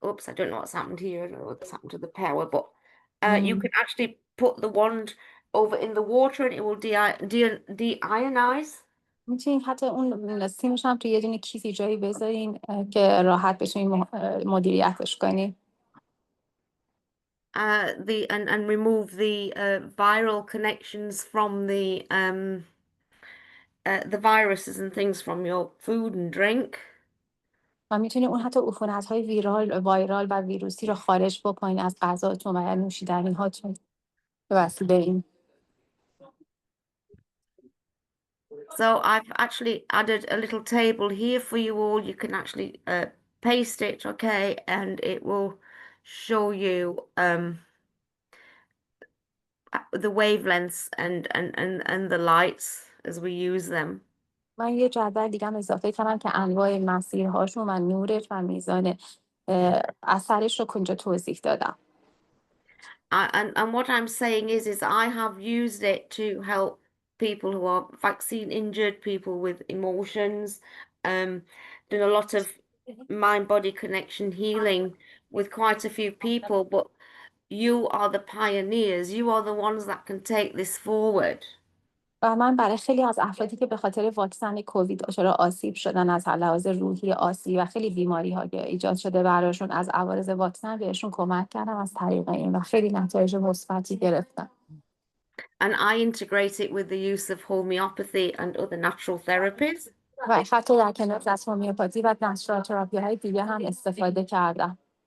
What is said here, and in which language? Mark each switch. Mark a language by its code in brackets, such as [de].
[en] Oops, I don't know what's happened here. I don't know what's happened to the power, but you can actually put the wand over in the water and it will deionize. [fa] میتونین حتی اون سیمش هم توی یه دونه کیسی جایی بذارین که راحت بتونین مدیریتش کنین. [en] And remove the viral connections from the viruses and things from your food and drink. [fa] و میتونین اون حتی عفونت‌های وایرال و ویروسی رو خارج بکنین از غذاتون و نوشیدنی هاتون به وسیله این. [en] So I've actually added a little table here for you all. You can actually paste it, okay, and it will show you the wavelengths and the lights as we use them. [fa] من یه جدول دیگه هم اضافه کردم که انواع مسیرهاشون و نورش و میزان اثرش رو کنجا توضیح دادم. [en] And what I'm saying is I have used it to help people who are vaccine injured, people with emotions, done a lot of mind-body connection healing with quite a few people, but you are the pioneers. You are the ones that can take this forward. [fa] و من برای خیلی از افرادی که به خاطر واکسن کووید دچار آسیب شدن از لحاظ روحی آسیب و خیلی بیماری‌ها که ایجاد شده براشون از عوارض واکسن بهشون کمک کردم از طریق این و خیلی نتایج مثبتی گرفتم. [en] And I integrate it with the use of homeopathy and other natural therapies. [fa] و حتی در کنار از هومیوپاتی و نچرال تراپی‌های دیگه هم استفاده کردم.